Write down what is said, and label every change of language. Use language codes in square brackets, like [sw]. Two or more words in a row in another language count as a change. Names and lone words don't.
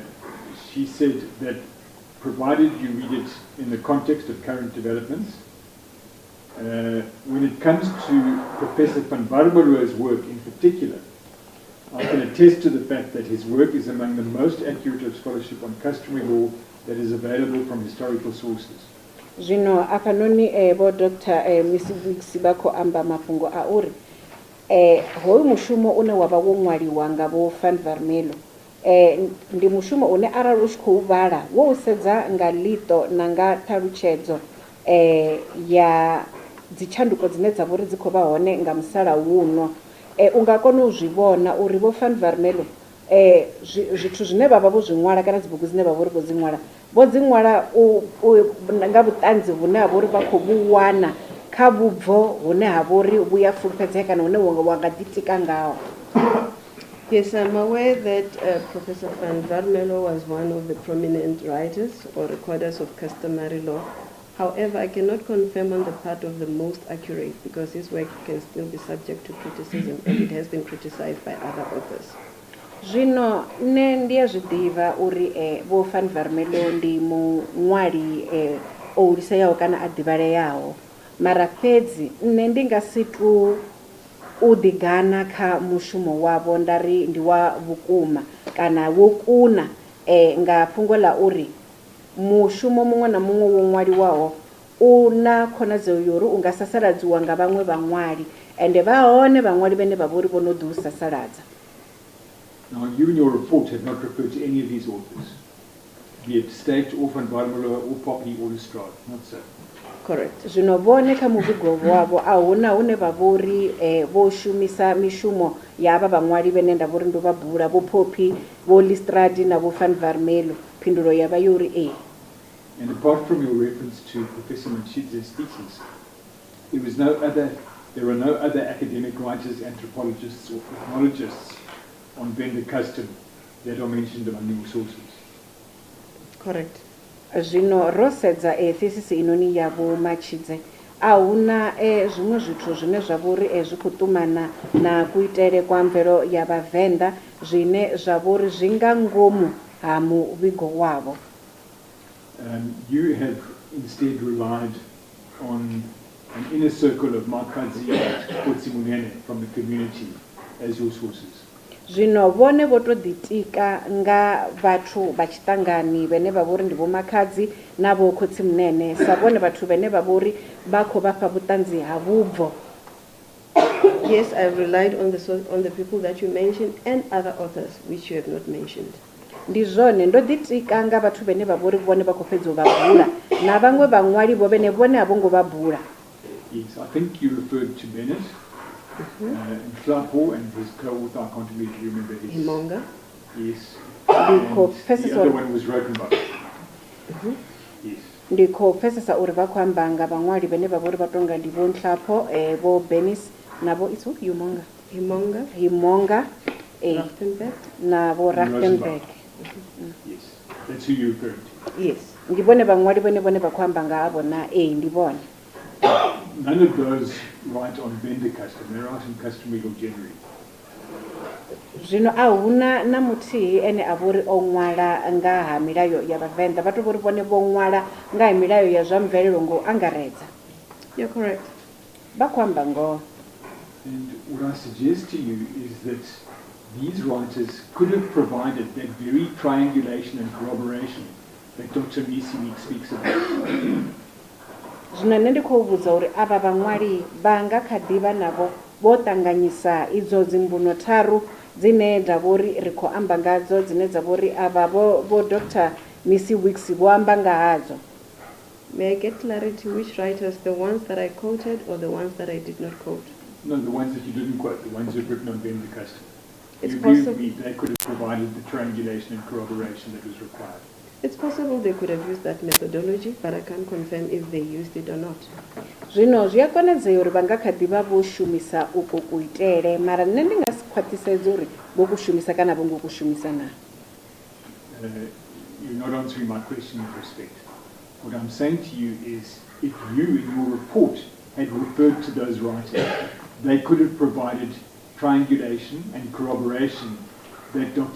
[en] She said that provided you read it in the context of current developments, when it comes to Professor Van Varmelo's work in particular, I can attest to the fact that his work is among the most accurate of scholarship on customary law that is available from historical sources. [ve] Zwino afanoni Vho Dr. Nisi Weeks vha khou amba mafhungo a uri hoyu mushumo une wavha wo ṅwaliwa nga Vho Van Varmelo ndi mushumo une arali u tshi khou vhala wo u sedza nga ḽito na nga ṱhalutshedzo ya dzitshanduko dzine dza vhori dzi khou vha hone nga musalauno u nga kona u zwi vhona uri Vho Van Varmelo zwithu zwine vha vha vho zwi ṅwala kana dzibugu dzine vha vha uri vho dzi ṅwala nga vhuṱanzi vhune ha vha uri vha khou vhu wana kha vhubvo hune ha vha uri vhu ya fulufhedzea kana hune wa nga ḓitika ngaho. [en] Yes, I'm aware that Professor Van Varmelo was one of the prominent writers or recorders of customary law. However, I cannot confirm on the part of the most accurate because his work can still be subject to criticism and it has been criticized by other authors. [ve] Zwino nne ndi a zwi ḓivha uri Vho Van Varmelo ndi muṅwali o huliseaho kana a ḓivhaleaho mara fhedzi nne ndi nga si tu u ḓigana kha mushumo wavho ndari ndi wa vhukuma kana wo kuna nga fhungo ḽa uri mushumo muṅwe na muṅwe wo ṅwaliwaho u na khonadzeo yori u nga sasaladziwa nga vhaṅwe vhaṅwali ende vha hone vhaṅwali vhane vha vhori vho no ḓi u sasaladza. [en] Now, you in your report have not referred to any of these authors, be it State or Van Varmelo or Phophi or Lestrade, not so. Correct. [ve] Zwino vhone kha muvhigo wavho a huna hune vha vhori vho shumisa mishumo ya vha vhaṅwali vhane nda vhori ndo vha bula Vho Phophi, Vho Lestrade na Vho Van Varmelo. Phindulo ya vha yori [en] And apart from your reference to Professor Manshidzi's thesis, there were no other academic writers, anthropologists or ethnologists on Venda custom that are mentioned among your sources. Correct. [ve] Zwino ro sedza thesis inoni ya Vho Matshidze a huna zwiṅwe zwithu zwine zwa vhori zwi khou ṱumana na kuitele kwa mvelo ya Vhavenda zwine zwa vhori zwi nga ngomu ha muvhigo wavho. [en] You have instead relied on an inner circle of Kazi and from the community as your sources. [ve] Zwino vhone vho to ḓitika nga vhathu vha tshiṱangani vhane vha vhori ndi Vho Makhadzi na Vho Khotsimunene sa vhone vhathu vhane vha vhori vha khou vha fha vhuṱanzi ha vhubvo. [en] Yes, I've relied on the people that you mentioned and other authors which you have not mentioned. [ve] Ndi zwone ndo ḓitika nga vhathu vhane vha vhori vhone vha khou fhedza u vha bula na vhaṅwe vhaṅwali vho vhene vhone a vho ngo vha bula. [en] Yes, I think you referred to Bennett. Limpopo and his co-author, I can't really remember his. Himonga. Yes. The other one was Rotenbach. Yes. [ve] Ndi khou pfesesa uri vha khou amba nga vhaṅwali vhane vha vhori vha tonga ndi Vho Limpopo, Vho Benis na Vho Himonga, Rachtenberg na Vho Rachtenberg. [en] Yes, that's who you referred to. Yes, [ve] ndi vhone vhaṅwali vhane vha khou amba nga havho na ndi vhone. [en] none of those write on vendor custom. They write on customary or generally. [ve] Zwino a huna na muthihi ene a vhori o ṅwala nga ha milayo ya Vhavenda vha to vhori vhone vho ṅwala nga ha milayo ya zwa mvelelo ngo angaredza. [en] You're correct. [ve] Vha khou amba ngoho. [en] And what I suggest to you is that these writers could have provided that very triangulation and corroboration that Dr. Mphephu speaks about. [ve] Zwino nṋe ndi khou vhudza uri avha vhaṅwali vha nga kha ḓivha navho vho ṱanganyisa idzo dzimbuno tharu dzine dza vhori ri khou amba ngadzo dzine dza vhori avha vho Dr. Mphephu vho amba nga hadzo. [en] May I get clarity which writers, the ones that I quoted or the ones that I did not quote? No, the ones that you didn't quote, the ones you've written on vendor custom. It's You agree with possible. me they could have provided the triangulation and corroboration that was required. It's possible they could have used that methodology, but I can't confirm if they used it or not. [ve] Zwino zwi a konadzea uri vha nga kha ḓivha vho shumisa uko kuitele mara nṋe ndi nga si khwaṱhisedza uri vho ku shumisa kana vho ngo ku shumisa na. [en] You're not answering my question with respect. What I'm saying to you is, if you in your report had referred to those writers, they could have provided triangulation and corroboration that Dr.